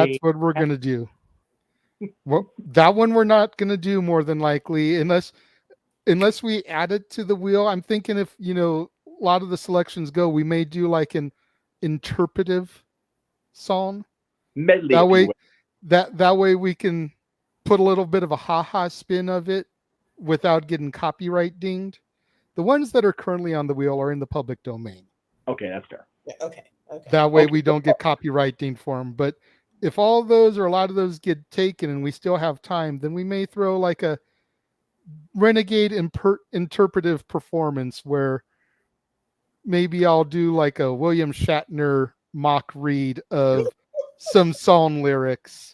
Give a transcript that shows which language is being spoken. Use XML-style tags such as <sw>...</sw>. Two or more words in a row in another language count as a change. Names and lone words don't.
<en>That's what we're going to do. Well, that one we're not going to do more than likely unless we add it to the wheel. I'm thinking if, a lot of the selections go, we may do like an interpretive song. Medley. That way we can put a little bit of a ha-ha spin of it without getting copyright dinged. The ones that are currently on the wheel are in the public domain. Okay, that's fair. Okay. That way we don't get copyright dinged for them. But if all those or a lot of those get taken and we still have time, then we may throw like a Renegade interpretive performance where maybe I'll do like a William Shatner mock read of some song lyrics.</en>